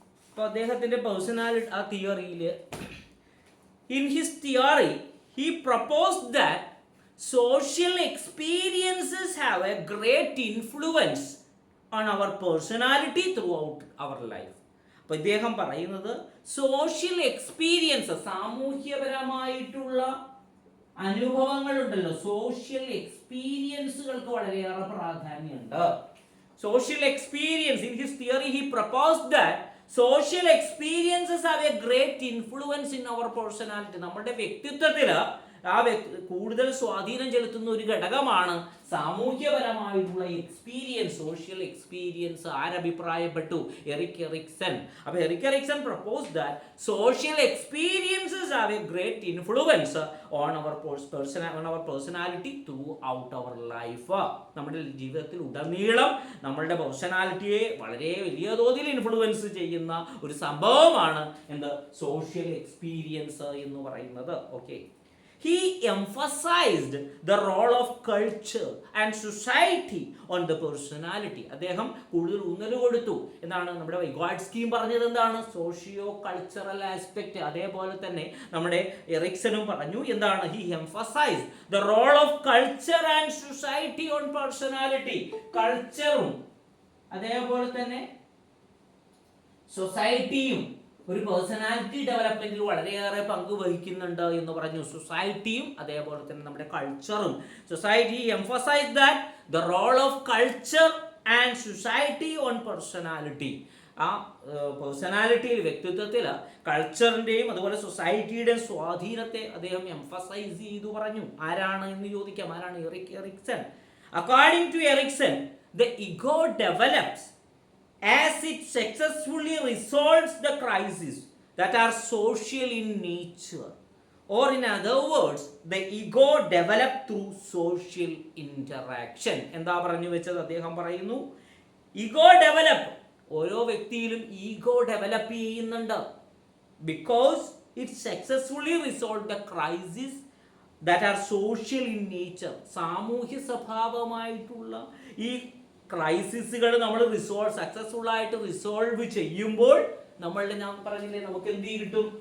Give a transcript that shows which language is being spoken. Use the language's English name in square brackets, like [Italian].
[Malayalam] അപ്പൊ അദ്ദേഹത്തിന്റെ പേഴ്സണാലിറ്റി ആ തിയറിയിൽ, [English] In his theory he proposed that social experiences have a great influence on our personality throughout our life. [Malayalam] അപ്പൊ ഇദ്ദേഹം പറയുന്നത് സോഷ്യൽ എക്സ്പീരിയൻസ്, സാമൂഹ്യപരമായിട്ടുള്ള അനുഭവങ്ങളുണ്ടല്ലോ, സോഷ്യൽ എക്സ്പീരിയൻസുകൾക്ക് വളരെയേറെ പ്രാധാന്യമുണ്ട്. [English] Social experience, in his theory he proposed that social experiences have a great influence in our personality. [Malayalam] നമ്മുടെ വ്യക്തിത്വത്തിൽ കൂടുതൽ സ്വാധീനം ചെലുത്തുന്ന ഒരു ഘടകമാണ് സാമൂഹ്യപരമായിട്ടുള്ള experience, social experience. ആരഭിപ്രായപ്പെട്ടു? Eric Ericsson. [English] അപ്പോൾ Erik Erikson propose that social experiences have a great influence on our personality throughout our life. [Malayalam] നമ്മുടെ ജീവിതത്തിൽ ഉടനീളം നമ്മളുടെ പേഴ്സണാലിറ്റിയെ വളരെ വലിയ തോതിൽ ഇൻഫ്ലുവൻസ് ചെയ്യുന്ന ഒരു സംഭവമാണ് എന്ത്? സോഷ്യൽ എക്സ്പീരിയൻസ് എന്ന് പറയുന്നത്. [English] Okay, he emphasized the role of culture and society on the personality. [Malayalam] അദ്ദേഹം കൂടുതൽ ഊന്നൽ കൊടുത്തു. എന്താണ് നമ്മുടെ വൈഗോട്സ്കിയും പറഞ്ഞത്? എന്താണ്? [English] Socio cultural aspect. [Malayalam] അതേപോലെ തന്നെ നമ്മുടെ എറിക്സണും പറഞ്ഞു എന്താണ്? [English] he emphasized the role of culture and society on personality. [Malayalam] കൾച്ചറും അതേപോലെ തന്നെ സൊസൈറ്റിയും ഒരു പേഴ്സണാലിറ്റി ഡെവലപ്മെന്റിൽ വളരെയേറെ പങ്ക് വഹിക്കുന്നുണ്ട് എന്ന് പറഞ്ഞു. സൊസൈറ്റിയും അതേപോലെ തന്നെ നമ്മുടെ കൾച്ചറും. [English] Society emphasize that the role of culture and society on personality. [Malayalam] ആ പേഴ്സണാലിറ്റിയിൽ, വ്യക്തിത്വത്തിൽ കൾച്ചറിന്റെയും അതുപോലെ സൊസൈറ്റിയുടെയും സ്വാധീനത്തെ അദ്ദേഹം എംഫസൈസ് ചെയ്തു പറഞ്ഞു. ആരാണ് എന്ന് ചോദിക്കാം. ആരാണ്? Eric Ericsson. [English] According to Erikson, the ego develops as it successfully resolves the crises that are social in nature, or in other words, the ego developed through social interaction. [Malayalam] എന്താ പറഞ്ഞു വെച്ചത്? അദ്ദേഹം പറയുന്നു ഈഗോ ഡെവലപ്പ്, ഓരോ വ്യക്തിയിലും ego develop ചെയ്യുന്നുണ്ട്. [English] Because it successfully resolve the crisis that are social in nature. [Malayalam] സാമൂഹ്യ സ്വഭാവമായിട്ടുള്ള ഈ ക്രൈസിസുകൾ നമ്മൾ സക്സസ്ഫുൾ ആയിട്ട് റിസോൾവ് ചെയ്യുമ്പോൾ നമ്മളുടെ, ഞാൻ പറഞ്ഞില്ലേ, നമുക്ക് എന്ത് കിട്ടും?